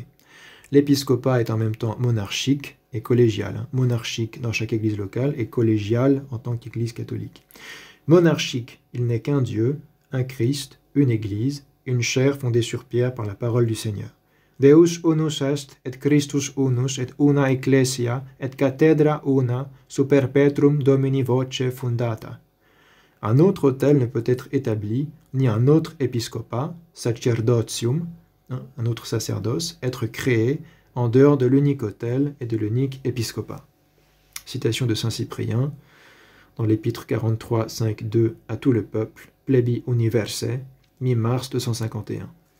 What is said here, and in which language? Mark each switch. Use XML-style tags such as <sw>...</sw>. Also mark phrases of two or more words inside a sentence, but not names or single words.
<fr>L'épiscopat est en même temps monarchique et collégial. Monarchique dans chaque église locale et collégial en tant qu'église catholique. Monarchique, il n'est qu'un Dieu, un Christ, une église, une chair fondée sur pierre par la parole du Seigneur.</fr> <la>Deus unus est, et Christus unus, et una ecclesia, et cathedra una, super petrum Domini voce fundata.</la> <fr>Un autre autel ne peut être établi, ni un autre épiscopat, sacerdotium, un autre sacerdoce, être créé en dehors de l'unique autel et de l'unique épiscopat. Citation de Saint Cyprien, dans l'épître 43, 5, 2, à tout le peuple, Plebi Universe, mi-mars 251.</fr>